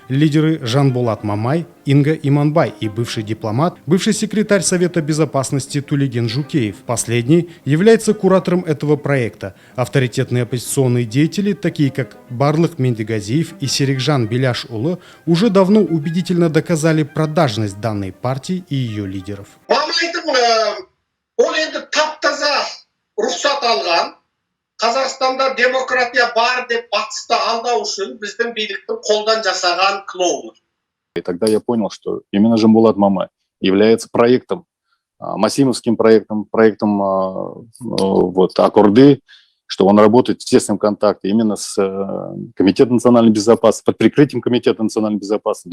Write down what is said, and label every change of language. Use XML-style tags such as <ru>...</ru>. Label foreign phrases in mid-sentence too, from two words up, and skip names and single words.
<ru>Лидеры Жанболат Мамай, Инга Иманбай и бывший дипломат, бывший секретарь Совета безопасности Тулеген Жукеев. Последний является куратором этого проекта. Авторитетные оппозиционные деятели, такие как Барлык Мендегазиев и Серикжан Беляш-Улы, уже давно убедительно доказали продажность данной партии и ее лидеров.</ru> <kk>Рұқсат алған, Қазақстанда демократия бар деп батысты алдау үшін біздің биліктің қолдан жасаған клоуны.</kk> <ru>И тогда я понял, что именно Жанболат Мамай является проектом, массимовским проектом Аккорды, что он работает в тесном контакте именно с Комитетом национальной безопасности, под прикрытием Комитета национальной безопасности.</ru>